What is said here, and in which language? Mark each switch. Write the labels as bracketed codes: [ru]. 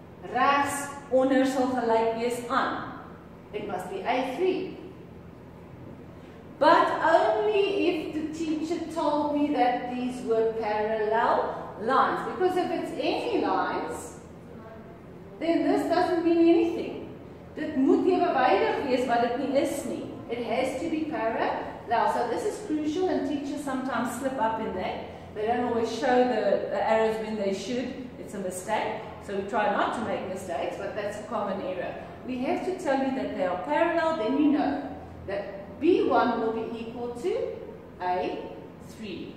[af] Regs onder sal gelyk wees aan. [en] It must be A3. But only if the teacher told me that these were parallel lines. Because if it's any lines, then this doesn't mean anything. [af] Dit moet evenwydig wees wat dit nie is nie. [en] It has to be parallel. So this is crucial, and teachers sometimes slip up in that. They don't always show the arrows when they should. It's a mistake. So we try not to make mistakes, but that's a common error. We have to tell you that they are parallel, then you know that B1 will be equal to A3.